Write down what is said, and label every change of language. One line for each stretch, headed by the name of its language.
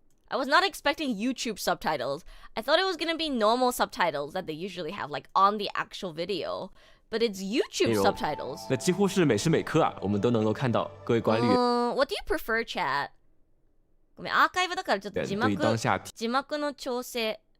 English: I was not expecting YouTube subtitles. I thought it was gonna be normal subtitles that they usually have, like on the actual video. But it's YouTube subtitles.
Chinese: 那几乎是每时每刻我们都能够看到各位管理员。
English: What do you prefer, chat?
Japanese: ごめん、アーカイブだからちょっと字幕の調整。